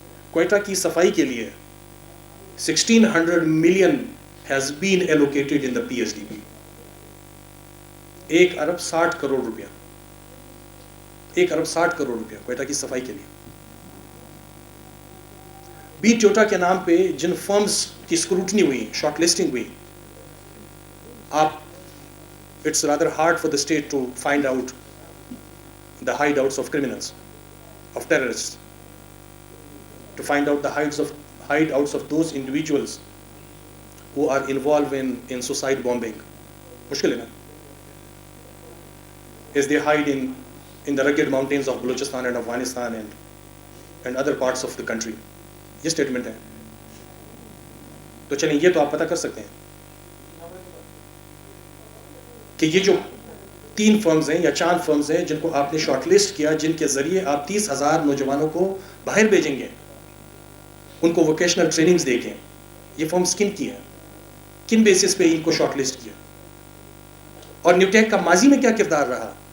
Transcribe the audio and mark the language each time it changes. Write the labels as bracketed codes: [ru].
[ur] کوئٹہ کی صفائی کے لیے 1600 million [en] has been allocated in the PSDB. [ur] 1 ارب 60 کروڑ روپیہ, 1 ارب 60 کروڑ روپیہ کوئٹہ کی صفائی کے لیے. بی ٹوٹا کے نام پہ جن فرمز کی اسکروٹنی ہوئی, شارٹ لسٹنگ ہوئی, آپ [en] it's rather hard for the state to find out the hideouts of criminals, of terrorists, to find out the hideouts of those individuals who are involved in suicide bombing. [ur] مشکل ہے نا, [en] as they hide in the rugged mountains of Balochistan and Afghanistan and other parts of the country. [ur] یہ statement ہے. تو چلیں یہ تو آپ پتہ کر سکتے ہیں کہ یہ جو 3 فرمز ہیں یا 4 فرمز ہیں جن کو آپ نے شارٹ لسٹ کیا, جن کے ذریعے آپ 30,000 نوجوانوں کو باہر بھیجیں گے, ان کو ووکیشنل ٹریننگز دے کے, یہ فرمز کن کی ہیں, کن بیسس پہ ان کو شارٹ لسٹ کیا, اور نیوٹیک کا ماضی میں کیا کردار رہا.